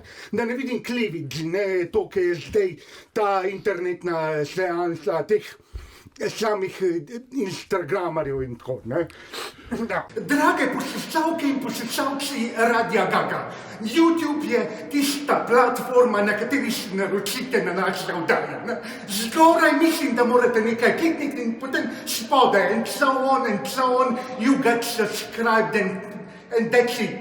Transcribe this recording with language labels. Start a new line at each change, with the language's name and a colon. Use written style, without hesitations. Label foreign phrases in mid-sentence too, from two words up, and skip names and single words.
Slovenian: Da ne vidim klivic, ne to, ki je zdaj ta internetna seansa teh samih instagramarjev in tako, ne? Drage poslušalke in poslušalci Radia Gaga, YouTube je tista platforma, na kateri se naročite na naše oddaje, ne? Zgoraj mislim, da morate nekaj klikniti in potem spodaj
English: and so on, you got subscribed and that's it.